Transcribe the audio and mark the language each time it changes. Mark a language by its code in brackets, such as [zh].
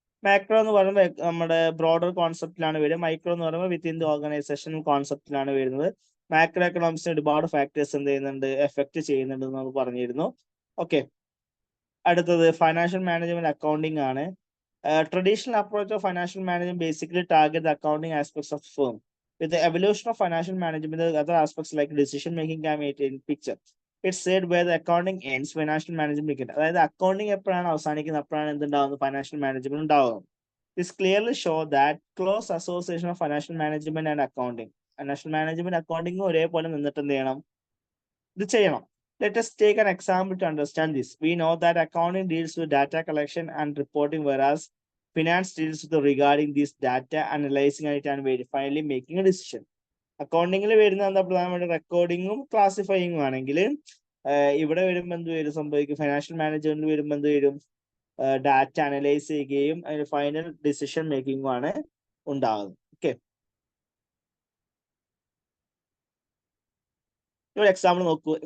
[ml] Macro എന്ന് പറയുമ്പോൾ നമ്മുടെ ബ്രോഡർ കോൺസെപ്റ്റിലാണ് വരിക. മൈക്രോ എന്ന് പറയുമ്പോൾ [en] within the organisation [ml] കോൺസെപ്റ്റിലാണ് വരുന്നത്. മാക്രോ എക്കണോമിക്സിന് ഒരുപാട് ഫാക്ടേഴ്സ് എന്ത് ചെയ്യുന്നുണ്ട്, എഫക്ട് ചെയ്യുന്നുണ്ട് എന്ന് നമുക്ക് പറഞ്ഞിരുന്നു. ഓക്കെ, അടുത്തത് ഫൈനാൻഷ്യൽ മാനേജ്മെന്റ് അക്കൗണ്ടിങ് ആണ്. [en] Traditional approach of financial management basically target the accounting aspects of firm. With the evolution of financial management, the other aspects like decision making can be in picture. It's said where the accounting ends, financial management begins. [ml] അതായത് accounting എപ്പോഴാണ് അവസാനിക്കുന്നത് അപ്പോഴാണ് എന്തുണ്ടാവുന്നത്, financial management ഉണ്ടാവുന്നത്. [en] This clearly show that close association of financial management and accounting. [ml] Financial management accounting ഒരേപോലെ നിന്നിട്ട് എന്ത് ചെയ്യണം, ഇത് ചെയ്യണം. [en] Let us take an example to understand this. We know that accounting deals with data collection and reporting, whereas finance deals with regarding this data, analyzing it and finally making a decision. [ml] അക്കൗണ്ടിങ്ങിൽ വരുന്ന എന്താ പ്രധാനമായിട്ട് റെക്കോർഡിങ്ങും ക്ലാസിഫയിങ്ങും ആണെങ്കിൽ ഇവിടെ വരുമ്പോൾ എന്ത് വരും സംഭവിക്കും, financial management വരുമ്പോൾ എന്ത് വരും, ഡാറ്റ അനലൈസ് ചെയ്യുകയും അതിന് ഫൈനൽ ഡിസിഷൻ മേക്കിങ്ങും ആണ് ഉണ്ടാകുന്നത്. ഓക്കെ, ഒരു എക്സാമ്പിൾ നോക്കൂ.